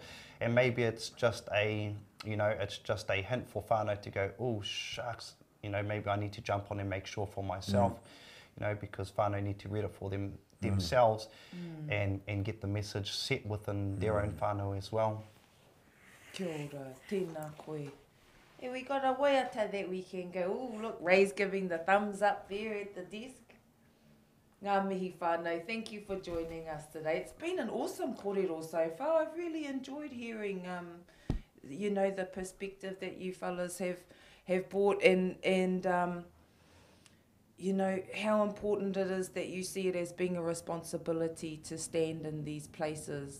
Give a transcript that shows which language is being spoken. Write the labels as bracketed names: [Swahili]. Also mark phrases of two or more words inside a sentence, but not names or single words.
[English] And maybe it's just a, you know, it's just a hint for whānau to go, oh, shucks, you know, maybe I need to jump on and make sure for myself, you know, because whānau need to read it for themselves and get the message set within their own whānau as well. [Māori] Kia ora, tēnā koe. [English] Hey, we got a waiata that we can go, oh, look, Ray's giving the thumbs up there at the desk. [Māori] Ngā mihi whānau, [English] thank you for joining us today. It's been an awesome kōrero so far. I've really enjoyed hearing, you know, the perspective that you fellas have brought and you know, how important it is that you see it as being a responsibility to stand in these places.